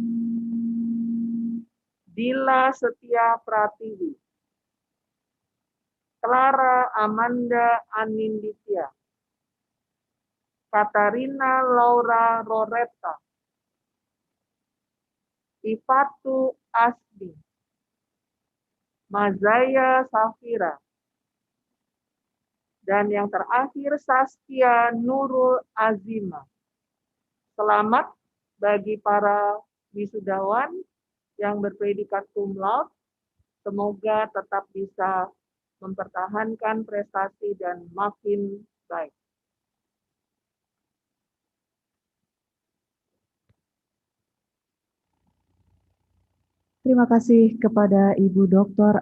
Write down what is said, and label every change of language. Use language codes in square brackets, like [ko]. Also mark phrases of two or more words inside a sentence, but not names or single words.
[id] Dila Setia Pratiwi, Clara Amanda Aninditya, Katarina Laura Roreta, Ifatu Asdi, Mazaya Safira, dan yang terakhir Saskia Nurul Azima. Selamat bagi para wisudawan yang berpredikat [la] cum laude. [id] Semoga tetap bisa mempertahankan prestasi dan makin baik. Terima kasih kepada Ibu Dr.